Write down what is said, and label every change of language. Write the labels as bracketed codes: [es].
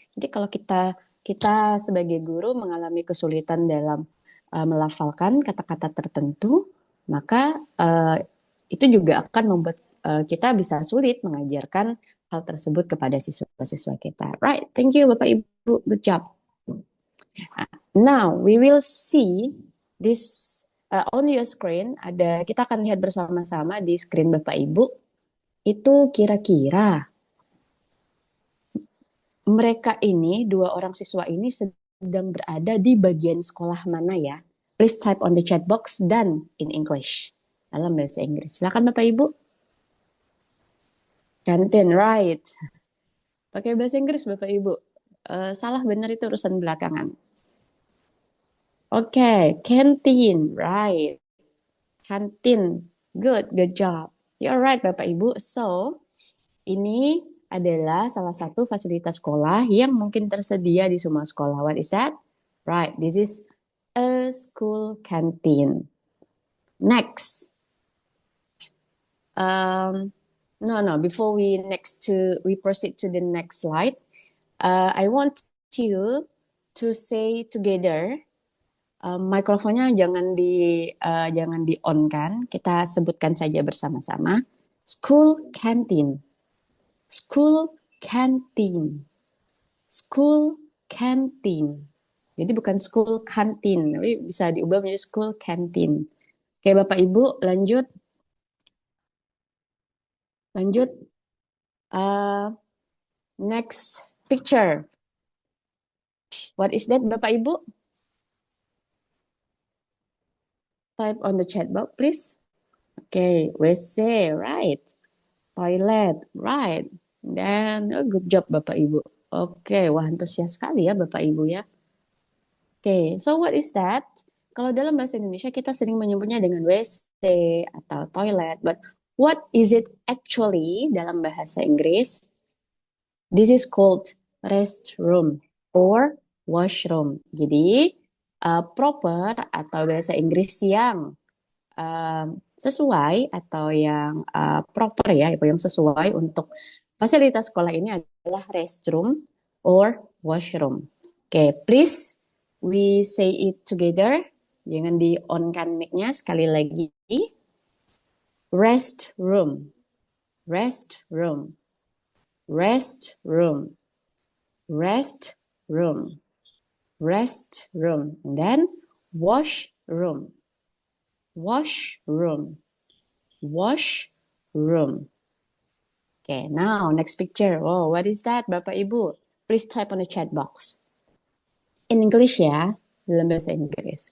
[id] Jadi kalau kita sebagai guru mengalami kesulitan dalam melafalkan kata-kata tertentu, maka itu juga akan membuat kita bisa sulit mengajarkan hal tersebut kepada siswa-siswa kita. [en] Right, thank you Bapak Ibu, good job. Now we will see this on your screen. [id] Kita akan lihat bersama-sama di screen Bapak Ibu. Itu kira-kira mereka ini, dua orang siswa ini sedang berada di bagian sekolah mana ya? [en] Please type on the chat box dan in English. [id] Dalam bahasa Inggris. Silakan [en] Bapak Ibu. [id] Kantin, [en] right. [id] Pakai bahasa Inggris Bapak Ibu. Salah benar itu urusan belakangan. Oke, [en] canteen, right. [id] Kantin, [en] good job. You're right Bapak Ibu. [id] So, ini adalah salah satu fasilitas sekolah yang mungkin tersedia di semua sekolah. [en] What is that? Right, this is a school canteen. Next. Before we proceed to the next slide, I want you to say together [id] Mikrofonnya jangan di on kan. Kita sebutkan saja bersama-sama. [en] School canteen, school canteen, school canteen. [id] Jadi bukan school canteen, tapi bisa diubah menjadi school canteen. Oke, Bapak Ibu, lanjut, lanjut. [en] Uh, Next picture. What is that, Bapak Ibu? Type on the chat box, please. Okay, WC, right. Toilet, right. [id] Dan [en] good job Bapak Ibu. [id] Oke, wah antusias sekali ya Bapak Ibu ya. Oke, [en] so what is that? [id] Kalau dalam bahasa Indonesia kita sering menyebutnya dengan WC atau toilet, [en] but what is it actually [id] dalam bahasa Inggris? [en] This is called restroom or washroom. [id] Jadi proper atau bahasa Inggris yang sesuai atau yang proper ya, yang sesuai untuk fasilitas sekolah ini adalah restroom or washroom. Oke, [en] please we say it together. [id] Jangan di on kan mic-nya sekali lagi. [en] Restroom, restroom, restroom, restroom, restroom, and then washroom, washroom, washroom. Okay, now next picture. Oh, what is that, Bapak Ibu? Please type on the chat box. In English [id] ya, dalam bahasa Inggris.